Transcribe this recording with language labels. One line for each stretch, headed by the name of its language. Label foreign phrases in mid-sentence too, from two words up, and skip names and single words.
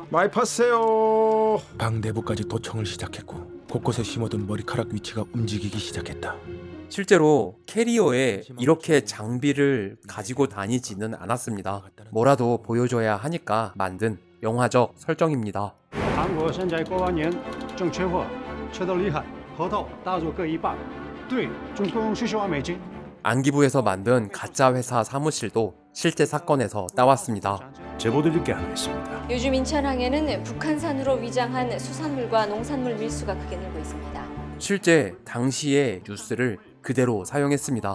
Korean: 많이 파세요. 방 내부까지 도청을 시작했고 곳곳에 심어둔 머리카락 위치가 움직이기 시작했다. 실제로 캐리어에 이렇게 장비를 가지고 다니지는 않았습니다. 뭐라도 보여줘야 하니까 만든 영화적 설정입니다.
Chinese: 韩国现在过完年正缺货，缺得厉害，核桃大肉各一半，对，总共70万美金。
Korean: 안기부에서 만든 가짜 회사 사무실도 실제 사건에서 따왔습니다. 제보 드릴 게 하나 있습니다. 요즘 인천항에는 북한산으로 위장한 수산물과 농산물 밀수가 크게 늘고 있습니다. 실제 당시의 뉴스를 그대로 사용했습니다.